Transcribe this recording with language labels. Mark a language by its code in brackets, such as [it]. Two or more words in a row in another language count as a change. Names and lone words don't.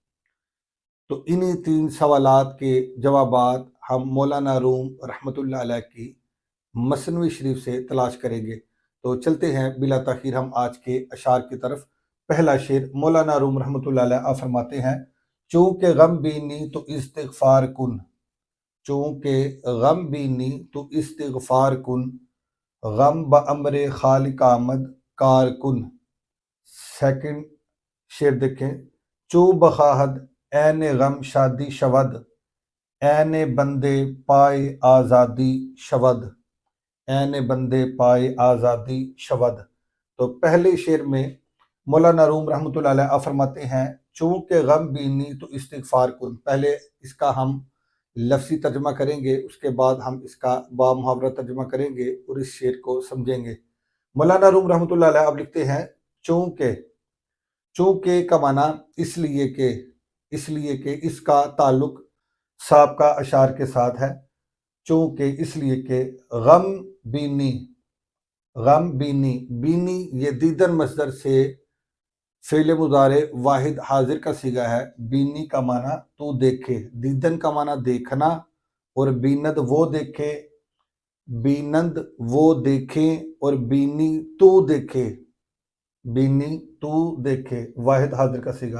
[ur] تو انہی 3 سوالات کے جوابات ہم مولانا روم رحمۃ اللہ علیہ کی مثنوی شریف سے تلاش کریں گے۔ تو چلتے ہیں بلا تاخیر ہم آج کے اشعار کی طرف۔ پہلا شعر مولانا روم رحمۃ اللہ علیہ آپ فرماتے ہیں، [fa] چونکہ غم بینی تو استغفار کن، چونکہ غم بینی تو استغفار کن، غم بامر خالق آمد کار کن۔ [ur] سیکنڈ شعر دیکھیں، [fa] چو بخواہد این غم شادی شود، این بندے پائے آزادی شود، این بندے پائے آزادی شود۔ [ur] تو پہلے شعر میں مولانا روم رحمۃ اللہ علیہ فرماتے ہیں [fa] چونکہ غم بینی تو استغفار کن۔ [ur] پہلے اس کا ہم لفظی ترجمہ کریں گے، اس کے بعد ہم اس کا با محاورہ ترجمہ کریں گے اور اس شعر کو سمجھیں گے۔ مولانا روم رحمۃ اللہ علیہ اب لکھتے ہیں، چونکہ، چونکہ کا معنی اس لیے کہ اس کا تعلق سابقہ اشعار کے ساتھ ہے۔ چونکہ اس لیے کہ [fa] غم بینی، غم بینی، بینی [ur] یہ دیدن مصدر سے فعل مضارع واحد حاضر کا صیغہ ہے۔ بینی کا معنی تو دیکھے، دیدن کا معنی دیکھنا، اور بیند وہ دیکھے، بینند وہ دیکھیں، اور بینی تو دیکھے، بینی تو دیکھے واحد حاضر کا صیغہ۔